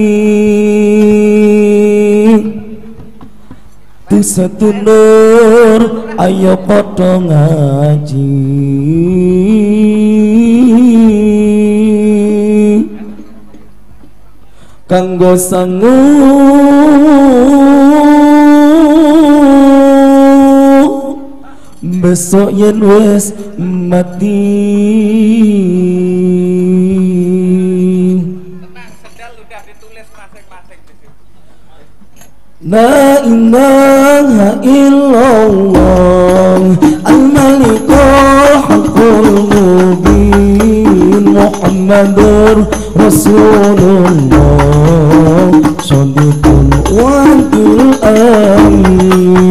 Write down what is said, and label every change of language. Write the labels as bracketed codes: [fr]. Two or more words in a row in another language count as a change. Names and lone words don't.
[jv] tu satulur ayo padha ngaji kanggo sangu besok yen wis mati. [ar] لا إله إلا الله الملك الحق المبين محمد رسول الله صادق الوعد الأمين.